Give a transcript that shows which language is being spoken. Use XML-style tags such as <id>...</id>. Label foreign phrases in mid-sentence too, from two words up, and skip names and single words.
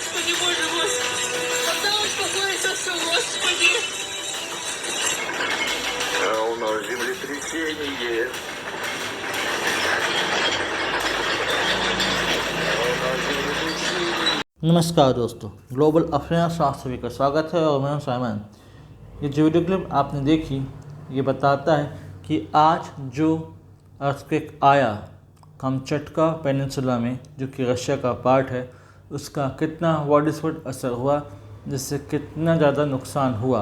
<ru>не можем вас. Когда успокоится все, Господи? У нас землетрясение.</ru> <hi>नमस्कार दोस्तों, ग्लोबल अफेयर्स सभी का स्वागत है और मैं हूं साइमन। ये जो</hi> <en>video clip</en> <hi>आपने देखी ये बताता है कि आज जो अर्थक्वेक आया कामचटका पेनिनसुला में, जो कि रशिया का पार्ट है, उसका कितना वाइडस्प्रेड असर हुआ, जिससे कितना ज़्यादा नुकसान हुआ।</hi>